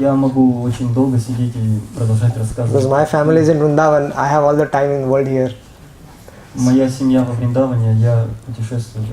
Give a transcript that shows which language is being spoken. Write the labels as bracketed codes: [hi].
[ru] я могу очень долго сидеть и продолжать рассказывать. [en] Because my family is in Vrindavan, I have all the time in the world here. [ru] Моя семья во Вриндаване, я путешествую по